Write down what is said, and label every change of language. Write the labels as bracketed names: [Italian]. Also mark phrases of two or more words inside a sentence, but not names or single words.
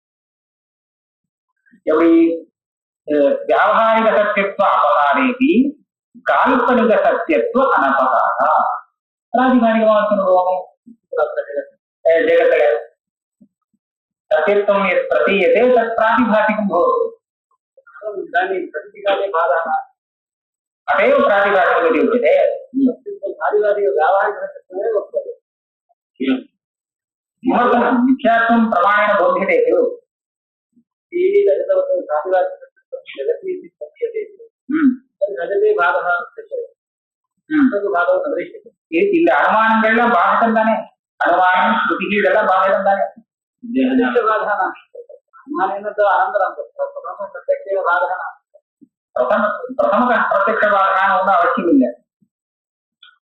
[Sanskrit] எப்படி व्यावहारिक सत्यत्व अपहारेऽपि काल्पनिक सत्यत्व अनपहारा. [Tamil] பிராதிபாசிகமாக சொல்லுவோம். ஜெகத்துல [Sanskrit] सत्यत्वं प्रतीयते तत् प्रातिभासिकम् भवति. अतएव प्रातिभाषिक उच्यते. किमर्थं मिथ्यात्वं प्रमाणेन बोध्यते खलु. [Tamil] இந்த அனுமானங்கள்லாம் பாதகம் தானே. அனுமானம் ஸ்ருதிக்கு இதெல்லாம் பாதகம் தானே. [Sanskrit] प्रथम प्रत्यक्ष [Tamil] பாதகான ஒன்றும் அவசியம் இல்லை.